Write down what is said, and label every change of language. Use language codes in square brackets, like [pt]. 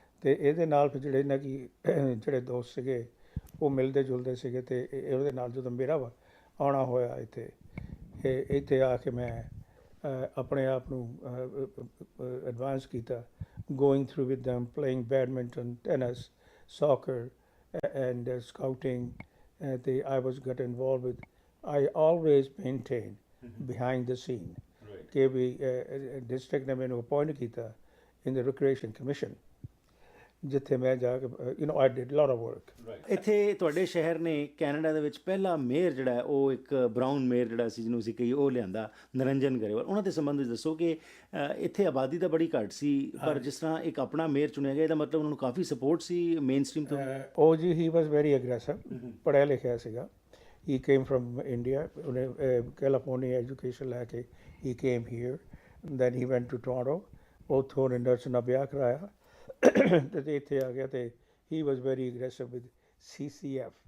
[pa] ਤੇ ਇਹਦੇ ਨਾਲ ਫਿਰ ਜਿਹੜੇ ਇਹਨਾਂ ਕੀ ਜਿਹੜੇ ਦੋਸਤ ਸੀਗੇ ਉਹ ਮਿਲਦੇ ਜੁਲਦੇ ਸੀਗੇ, ਤੇ ਉਹਦੇ ਨਾਲ ਜਦੋਂ ਮੇਰਾ ਆਉਣਾ ਹੋਇਆ ਇੱਥੇ ਆ ਕੇ ਮੈਂ ਆਪਣੇ ਆਪ ਨੂੰ ਐਡਵਾਂਸ ਕੀਤਾ, [en] Going through with them, playing badminton, tennis, soccer and scouting. I was got involved with, I always maintain behind the scene [pa] ਕਿ ਵੀ ਡਿਸਟ੍ਰਿਕਟ ਨੇ ਮੈਨੂੰ ਅਪੋਇੰਟ ਕੀਤਾ [en] in the recreation commission, [pa] ਜਿੱਥੇ ਮੈਂ ਜਾ ਕੇ [en] I did a lot of work. [pa] ਇੱਥੇ ਤੁਹਾਡੇ ਸ਼ਹਿਰ ਨੇ ਕੈਨੇਡਾ ਦੇ ਵਿੱਚ ਪਹਿਲਾ ਮੇਅਰ ਜਿਹੜਾ ਹੈ ਉਹ ਇੱਕ ਬਰਾਊਨ ਮੇਅਰ ਜਿਹੜਾ ਸੀ ਜਿਹਨੂੰ ਅਸੀਂ ਕਹੀ ਉਹ ਲਿਆਂਦਾ, ਨਰਿੰਜਨ ਗਰੇਵਾਲ। ਉਹਨਾਂ ਦੇ ਸੰਬੰਧ ਵਿੱਚ ਦੱਸੋ ਕਿ ਇੱਥੇ ਆਬਾਦੀ ਤਾਂ ਬੜੀ ਘੱਟ ਸੀ, ਪਰ ਜਿਸ ਤਰ੍ਹਾਂ ਇੱਕ ਆਪਣਾ ਮੇਅਰ ਚੁਣਿਆ ਗਿਆ ਇਹਦਾ ਮਤਲਬ ਉਹਨਾਂ ਨੂੰ ਕਾਫੀ ਸਪੋਰਟ ਸੀ ਮੇਨ ਸਟ੍ਰੀਮ ਤੋਂ? ਉਹ ਜੀ [en] he was very aggressive, [pa] ਪੜ੍ਹਿਆ ਲਿਖਿਆ ਸੀਗਾ। [en] He came from India, California education [pa] ਲੈ ਕੇ [en] he came here, and then he went to Toronto, [pa] ਉੱਥੋਂ ਉਹਨੇ ਨਰਸ ਨਾਲ ਵਿਆਹ ਕਰਾਇਆ ਤੇ ਇੱਥੇ ਆ ਗਿਆ। [en] ਤੇ he was very aggressive with CCF.